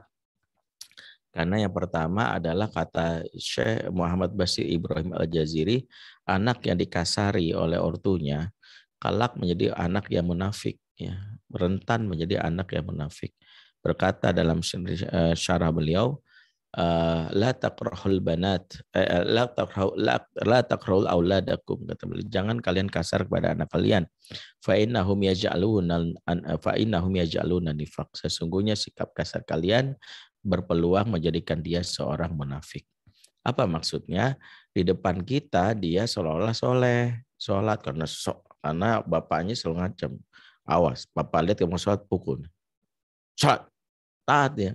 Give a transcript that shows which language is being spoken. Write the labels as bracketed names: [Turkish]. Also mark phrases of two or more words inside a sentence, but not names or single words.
[Indonesian] Karena yang pertama adalah kata Syekh Muhammad Bashir Ibrahim Al-Jaziri, anak yang dikasari oleh ortunya, kelak menjadi anak yang munafik. Ya. Rentan menjadi anak yang munafik. Berkata dalam syarah beliau, [Arabic] لا تكرهوا البنات، لا تكرهوا أولادكم, [Indonesian] kata beliau, jangan kalian kasar kepada anak kalian. [Arabic] فإنهم يجعلون نفاق. [Indonesian] Sesungguhnya sikap kasar kalian berpeluang menjadikan dia seorang munafik. Apa maksudnya? Di depan kita dia seolah-olah soleh, sholat karena bapaknya selalu ngancam. Awas, bapak lihat kamu sholat pukul. Sholat, taat ya.